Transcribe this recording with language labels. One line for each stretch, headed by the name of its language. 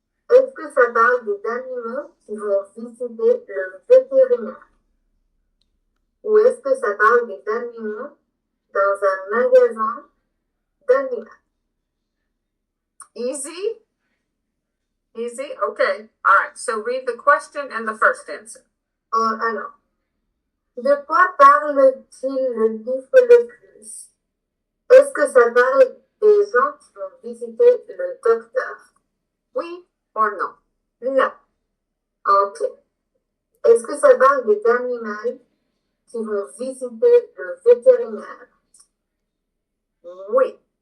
French: Est-ce que ça parle des animaux qui vont visiter le vétérinaire? Ou est-ce que ça parle des animaux dans un magasin d'animaux?
English: Easy? Easy? Okay. All right. So read the question and the first answer.
French: Alors, de quoi parle-t-il le livre le plus? Est-ce que ça parle des gens qui vont visiter le docteur? Oui or non? Non. Ok. Est-ce que ça parle des animaux qui vont visiter le vétérinaire? Oui.